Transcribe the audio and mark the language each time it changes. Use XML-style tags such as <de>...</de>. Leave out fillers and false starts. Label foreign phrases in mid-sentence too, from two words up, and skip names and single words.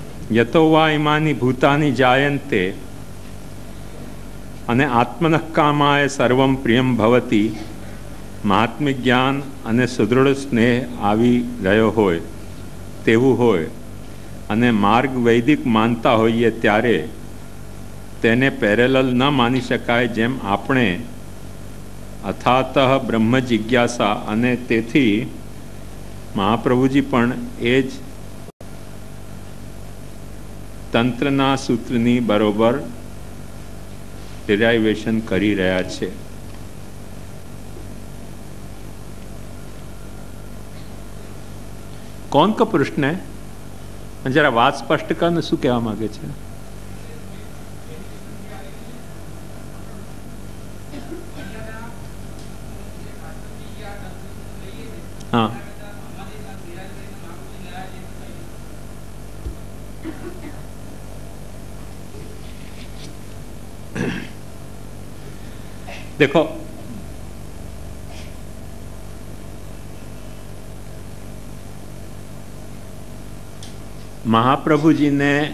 <sa>यतो वा इमानि भूतानि जायन्ते અને આત્મનઃ કામાય સર્વમ પ્રિયમ ભવતી મહાત્મ્ય</sa> <gu>જ્ઞાન અને સુદૃઢ સ્નેહ આવી રહ્યો હોય તેવું હોય અને માર્ગ વૈદિક માનતા હોઈએ ત્યારે તેને પેરેલલ ન માની શકાય, જેમ આપણે</gu> <sa>અથાતઃ બ્રહ્મ જિજ્ઞાસા</sa> <gu>અને તેથી મહાપ્રભુજી પણ એ જ તંત્રના સૂત્રની બરોબર ડિરાઇવેશન કરી રહ્યા છે।</gu> <hi>कौन का प्रश्न है?</hi> <gu>જરા વાત સ્પષ્ટ કર, શું કહેવા માંગે છે?</gu> <hi>हाँ, देखो महाप्रभु जी ने</hi>